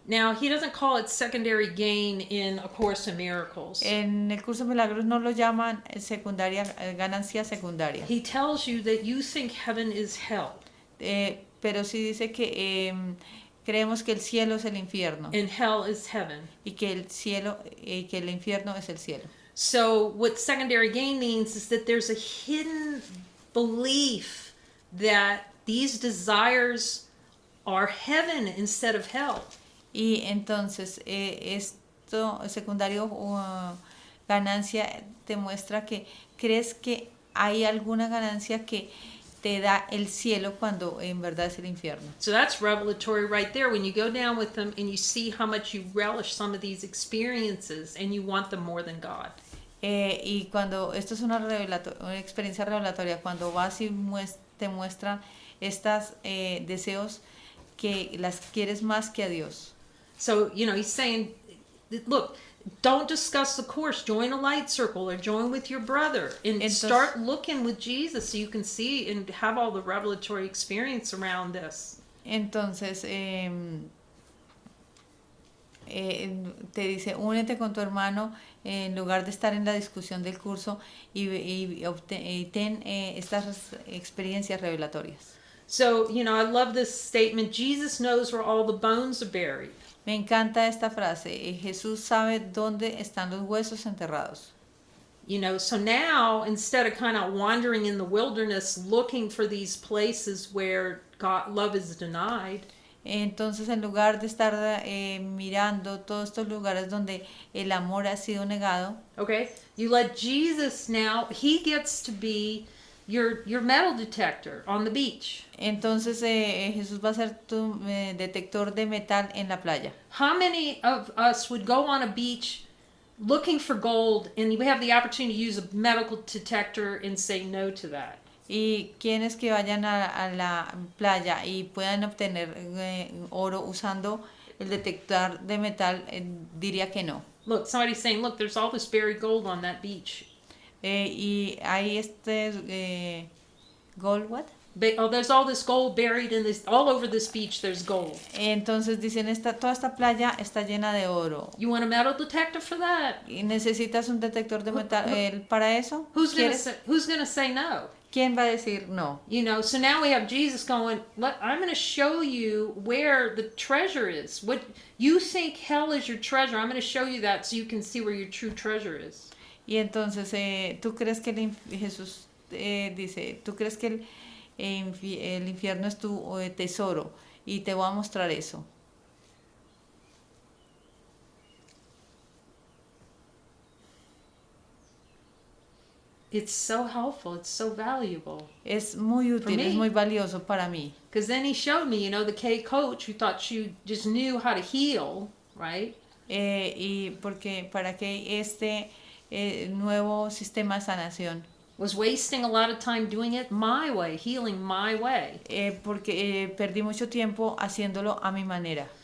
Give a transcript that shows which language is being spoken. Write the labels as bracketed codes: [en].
[en] Now, he doesn't call it secondary gain in A Course in Miracles. [es] En el curso de milagros no lo llaman ganancia secundaria. [en] He tells you that you think heaven is hell. [es] Pero sí dice que creemos que el cielo es el infierno [en] And hell is heaven. [es] y que el infierno es el cielo. [en] So what secondary gain means is that there's a hidden belief that these desires are heaven instead of hell. [es] Y entonces esto secundario ganancia te muestra que crees que hay alguna ganancia que te da el cielo cuando en verdad es el infierno. [en] So that's revelatory right there when you go down with them and you see how much you relish some of these experiences and you want them more than God. [es] Y cuando esto es una experiencia revelatoria, cuando vas y te muestran estos deseos que las quieres más que a Dios. [en] So, he's saying, look, don't discuss the course. Join a light circle or join with your brother and start looking with Jesus so you can see and have all the revelatory experience around this. [es] Entonces, te dice, únete con tu hermano en lugar de estar en la discusión del curso y ten estas experiencias revelatorias. [en] So, I love this statement. Jesus knows where all the bones are buried. [es] Me encanta esta frase. Jesús sabe dónde están los huesos enterrados. [en] So now, instead of kind of wandering in the wilderness looking for these places where God, love is denied, [es] entonces en lugar de estar mirando todos estos lugares donde el amor ha sido negado, [en] okay, you let Jesus now, he gets to be your metal detector on the beach. [es] Entonces Jesús va a ser tu detector de metal en la playa. [en] How many of us would go on a beach looking for gold and we have the opportunity to use a medical detector and say no to that? [es] Y quienes que vayan a la playa y puedan obtener oro usando el detector de metal, diría que no. [en] Look, somebody's saying, look, there's all this buried gold on that beach. [es] Y hay [en] gold, what? There's all this gold buried in this, all over this beach there's gold. [es] Entonces dicen, toda esta playa está llena de oro. [en] You want a metal detector for that? [es] ¿Y necesitas un detector de metal para eso? [en] Who's gonna say no? [es] ¿Quién va a decir no? [en] So now we have Jesus going, I'm going to show you where the treasure is. What you think hell is your treasure, I'm going to show you that so you can see where your true treasure is. [es] Y entonces tú crees que Jesús dice, tú crees que el infierno es tu tesoro y te voy a mostrar eso. [en] it's so helpful. It's so valuable. [es] Es muy útil, me. es muy valioso para mí. [en] Because then he showed me, the K coach who thought she just knew how to heal, right? [es] Y porque para que este nuevo sistema de sanación, [en] Was wasting a lot of time doing it my way, healing my way. [es] porque perdí mucho tiempo haciéndolo a mi manera.